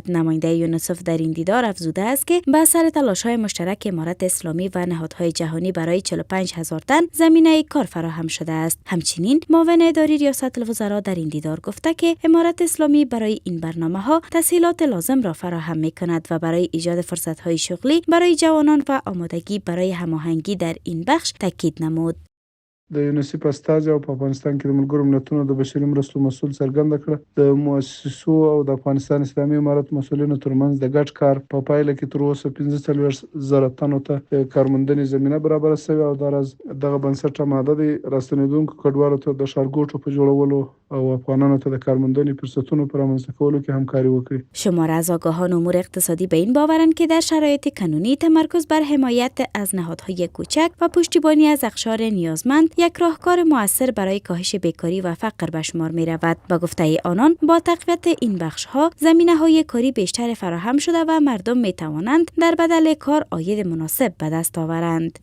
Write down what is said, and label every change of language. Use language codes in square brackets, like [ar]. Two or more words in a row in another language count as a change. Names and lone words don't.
[fa] نماینده یونیسف در این دیدار افزوده است که به اثر تلاش‌های مشترک امارت اسلامی و نهادهای جهانی برای 45,000 تن زمینه کار فراهم شده است. همچنین معاون اداری ریاست الوزراء در این دیدار گفته که امارت اسلامی برای این برنامه‌ها تسهیلات لازم را فراهم می‌کند و برای ایجاد فرصت‌های شغلی برای جوانان و آمادگی برای هماهنگی در این بخش تاکید نمود. [ps] د یونیسف استازي او په افغانستان کې د ملګرو ملتونو د بشري مرستو مسول څرګنده کړه د مؤسسو او د افغانستان اسلامي امارت مسولینو ترمنځ د ګډ کار په پایله کې تر اوسه 15,000 تنو ته کارموندنې زمینه برابره شوې او دغه بنسټ آماده دی راستنیدونکو کډوالو ته د ښارګوټو په جوړولو او افغانانو ته د کارموندنې فرصتونو په رامنځته کولو کې همکاري وکړي. [fa] شمار از آگاهان امور اقتصادی به این باورند که در شرایط کنونی تمرکز بر حمایت از نهادهای کوچک و پشتیبانی از اقشار نیازمند یک راهکار مؤثر برای کاهش بیکاری و فقر به شمار می رود. با گفته آنان با تقویت این بخش ها زمینه‌های کاری بیشتر فراهم شده و مردم می توانند در بدل کار عاید مناسب به دست آورند.